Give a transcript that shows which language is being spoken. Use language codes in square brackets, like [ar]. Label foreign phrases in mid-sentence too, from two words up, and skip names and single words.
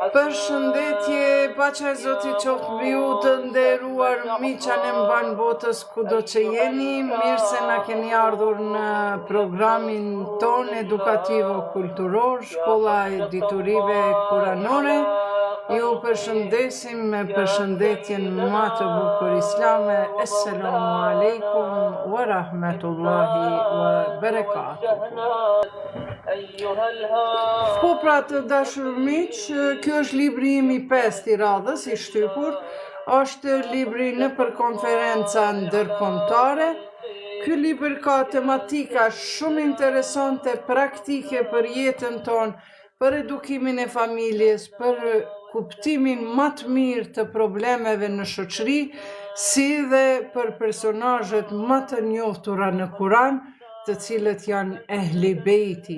[sq] Përshëndetje, pacha e Zotit qoftë mbi ju të nderuar miqa në mban botës kudo që jeni, mirë se na keni ardhur në programin ton edukativo-kulturor, Shkolla e Diturive Kuranore. Ju përshëndesim me përshëndetjen më të bukur islame. [ar] السلام عليكم ورحمة الله وبركاته. [sq] Po pra të dashur miq, kjo është libri im i 5 i radhës i shtypur, është libri në për konferenca ndërkombëtare. Ky libër ka tematika shumë interesante, praktike për jetën tonë, për edukimin e familjes, për kuptimin më të mirë të problemeve në shoqëri, si dhe për personazhet më të njohtura në Kur'an, të cilët janë [ar] أهل البيت.